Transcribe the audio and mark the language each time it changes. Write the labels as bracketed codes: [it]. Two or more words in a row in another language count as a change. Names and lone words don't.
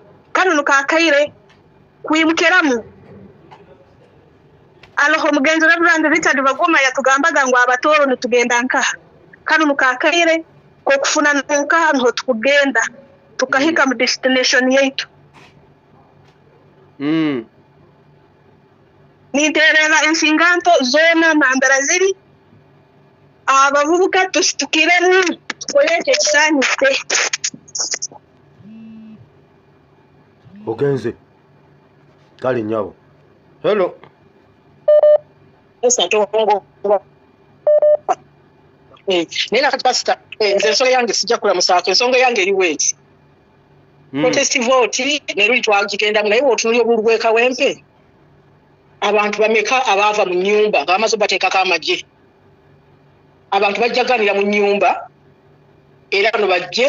[ttj] kano nukakaire kwimukiramu aloho mugenzi Reverend Richard Bagoma yatugambaga ngo abatooro nitugenda nka kano nukakaire ko kufuna nka nho tukugenda tukahika mu destination yaitu ninteerera ensinganto zona nambara ziri abavubuka tusitukiremu tukoleke kisanyise [lg] ogenze kale nyabo hello esatongo nina kati pastor nze nsonga yange sijja kulamusaako ensonga yange eri weeti [en] protest vote [lg] neruli twagigendamu naye bw'otunuulya obululu bw'ekawempe abantu bameka abaava mu nnyumba nga bamaze bateekako amagye abantu bajjaganira mu nnyumba era bano bajje